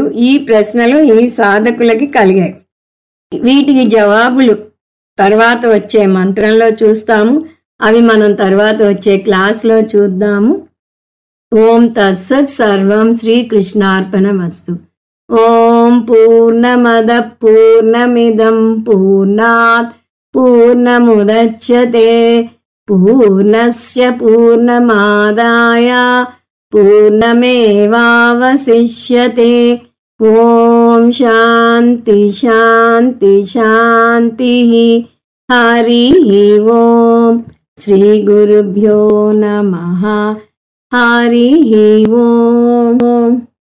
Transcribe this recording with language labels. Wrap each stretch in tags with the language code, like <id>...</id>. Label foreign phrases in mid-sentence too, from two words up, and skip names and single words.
<te>ఈ ప్రశ్నలు ఈ సాధకులకి కలిగాయి. వీటికి జవాబులు తర్వాత వచ్చే మంత్రంలో చూస్తాము. అవి మనం తర్వాత వచ్చే క్లాస్లో చూద్దాము.</te> <sa>ఓం తత్సత్. సర్వం శ్రీకృష్ణార్పణమస్తు. ఓం పూర్ణమద పూర్ణమిదం పూర్ణాత్ పూర్ణముదచ్యతే పూర్ణస్య పూర్ణమాదాయ పూర్ణమేవావశిష్యతే. ఓం శాంతి శాంతి శాంతి. హరి ఓం. శ్రీ గురుభ్యో నమః. హరి ఓం.</sa>